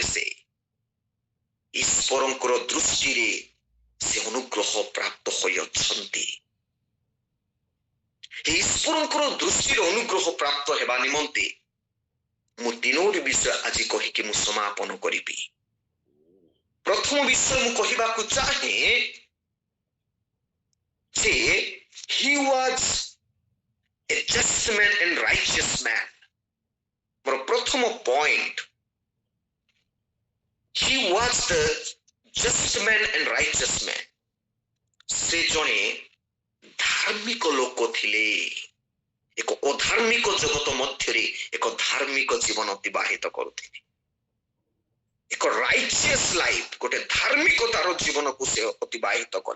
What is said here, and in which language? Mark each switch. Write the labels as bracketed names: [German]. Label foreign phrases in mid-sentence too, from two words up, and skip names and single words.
[Odia] ସେ ଈଶ୍ୱରଙ୍କର ଦୃଷ୍ଟିରେ ସେ ଅନୁଗ୍ରହ ପ୍ରାପ୍ତ ହୋଇଅଛନ୍ତି। ଈଶ୍ୱରଙ୍କର ଦୃଷ୍ଟିରେ ଅନୁଗ୍ରହ ପ୍ରାପ୍ତ ହେବା ନିମନ୍ତେ ମୁଁ ତିନୋଟି ବିଷୟ ଆଜି କହିକି ମୁଁ ସମାପନ କରିବି। ପ୍ରଥମ ବିଷୟ ମୁଁ କହିବାକୁ ଚାହେଁ ଯେ [English] he was a just man and righteous man। [Odia] ମୋର ପ୍ରଥମ ପଏଣ୍ଟ, [English] he was the just man and righteous man। [Odia] ସେ ଜଣେ ଧାର୍ମିକ ଲୋକ ଥିଲେ। ଏକ ଅଧାର୍ମିକ ଜଗତ ମଧ୍ୟରେ ଏକ ଧାର୍ମିକ ଜୀବନ ଅତିବାହିତ କରୁଥିଲେ। ଏକ [English] righteous life, [Odia] ଗୋଟେ ଧାର୍ମିକତାର ଜୀବନକୁ ସେ ଅତିବାହିତ କଲେ।